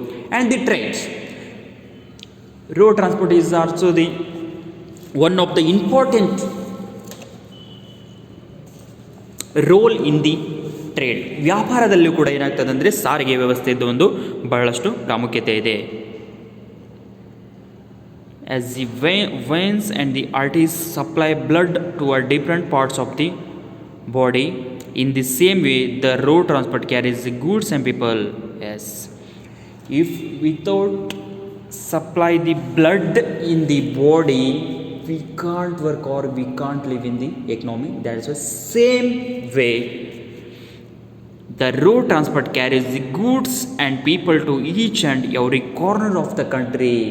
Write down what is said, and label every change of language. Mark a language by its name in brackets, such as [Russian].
[English] And the trains, road transport is also the one of the important role in the trade. [Kannada] ವ್ಯಾಪಾರದಲ್ಲೂ ಕೂಡ ಏನಾಗ್ತದೆ ಅಂದರೆ ಸಾರಿಗೆ ವ್ಯವಸ್ಥೆಯದ್ದು ಒಂದು ಬಹಳಷ್ಟು ಪ್ರಾಮುಖ್ಯತೆ ಇದೆ. [English] As the veins and the arteries supply blood to a different parts of the body, in the same way the road transport carries the goods and people. Yes, if without supply the blood in the body, we can't work or we can't live in the economy. That is the same way the road transport carries the goods and people to each and every corner of the country.